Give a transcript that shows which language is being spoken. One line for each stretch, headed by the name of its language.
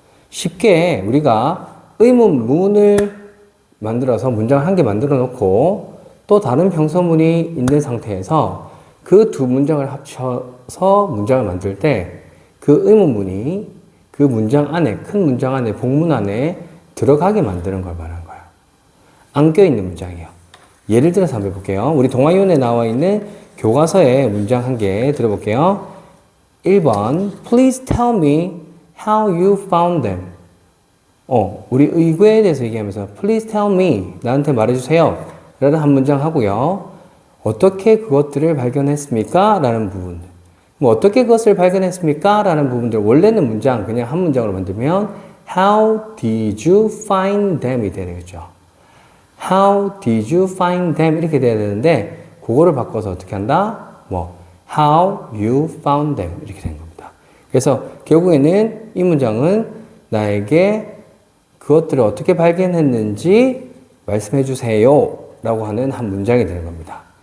Korean: 쉽게 우리가 의문문을 만들어서 문장을 한 개 만들어 놓고 또 다른 평서문이 있는 상태에서 그 두 문장을 합쳐서 문장을 만들 때 그 의문문이 그 문장 안에, 큰 문장 안에, 복문 안에 들어가게 만드는 걸 말하는 거예요. 안 껴있는 문장이에요. 예를 들어서 한번 해볼게요. 우리 동아윤에 나와 있는 교과서의 문장 한 개 들어볼게요.
English: 1번 Please tell me how you found them.
Korean: 우리 의궤에 대해서 얘기하면서
English: Please tell me,
Korean: 나한테 말해주세요 라는 한 문장 하고요. 어떻게 그것들을 발견했습니까? 라는 부분. 어떻게 그것을 발견했습니까? 라는 부분들, 원래는 문장 그냥 한 문장으로 만들면
English: How did you find them?
Korean: 이 되겠죠.
English: How did you find them?
Korean: 이렇게 돼야 되는데 그거를 바꿔서 어떻게 한다?
English: How you found them
Korean: 이렇게 되는 겁니다. 그래서 결국에는 이 문장은 나에게 그것들을 어떻게 발견했는지 말씀해 주세요 라고 하는 한 문장이 되는 겁니다.